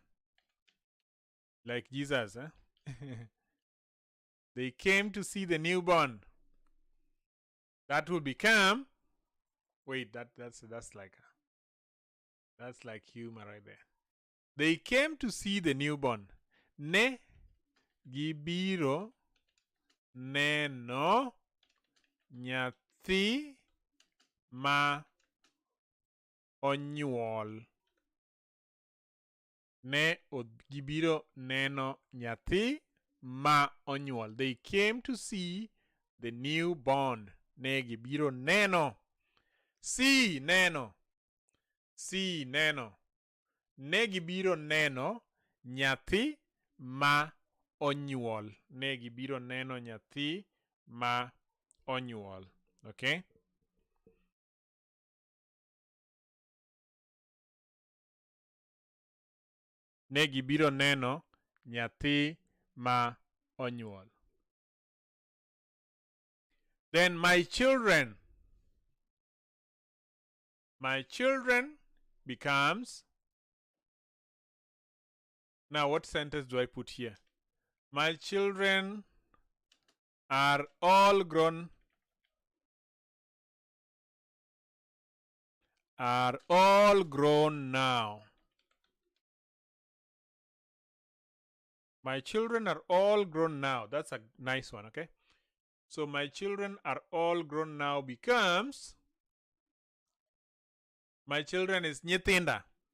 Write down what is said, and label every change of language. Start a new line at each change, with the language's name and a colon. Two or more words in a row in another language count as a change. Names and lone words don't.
English: Like Jesus, huh? They came to see the newborn. That will become, wait, that's like humor right there. They came to see the newborn.
Luo (Kenya and Tanzania): Ne gibiro neno nyathi ma onyuol. Ne gibiro neno nyathi ma onyuol.
English: They came to see the newborn.
Luo (Kenya and Tanzania): Ne gibiro neno. See neno. See neno. Ne gibiro neno nyathi ma onyuol. Ne gibiro neno nyathi ma onyuol.
English: Okay?
Luo (Kenya and Tanzania): Ne gibiro neno nyathi ma onyuol.
English: Then my children. My children becomes, now what sentence do I put here? My children are all grown. Are all grown now. My children are all grown now. That's a nice one, okay? So my children are all grown now becomes, my children is nyithinda.